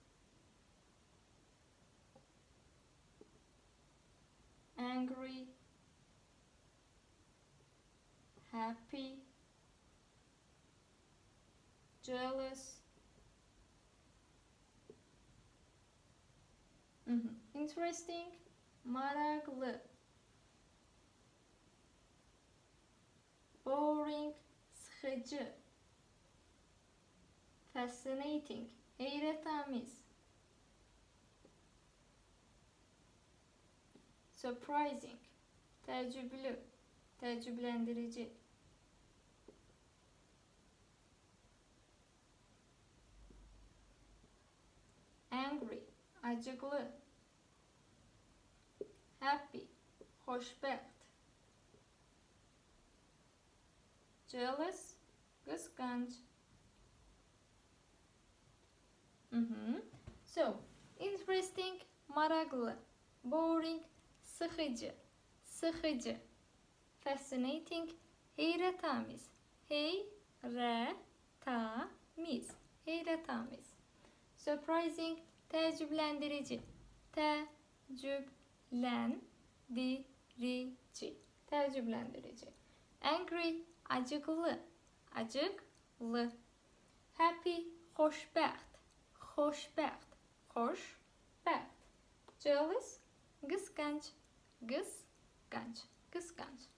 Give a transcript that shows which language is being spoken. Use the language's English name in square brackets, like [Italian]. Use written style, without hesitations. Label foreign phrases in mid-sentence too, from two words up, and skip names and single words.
[English] angry, happy, jealous, interesting, [Turkish] meraklı, [English] boring, sıkıcı, fascinating, [Azerbaijani] heyrətamiz, surprising, təəccüblü, təəccübləndirici, angry, acıklı, happy, xoşbəxt, [English] jealous, kıskanç. So, interesting, [Turkish] meraklı, boring, sıkıcı, sıkıcı, [English] fascinating, [Azerbaijani] heyrətamiz, heyrətamiz, heyrətamiz, surprising, təəccübləndirici, təəccübləndirici, təəccübləndirici, angry, acıklı, acıklı, happy, xoşbəxt, xoşbəxt, xoşbəxt, [English] jealous, [Turkish] kıskanç, kıskanç, kıskanç.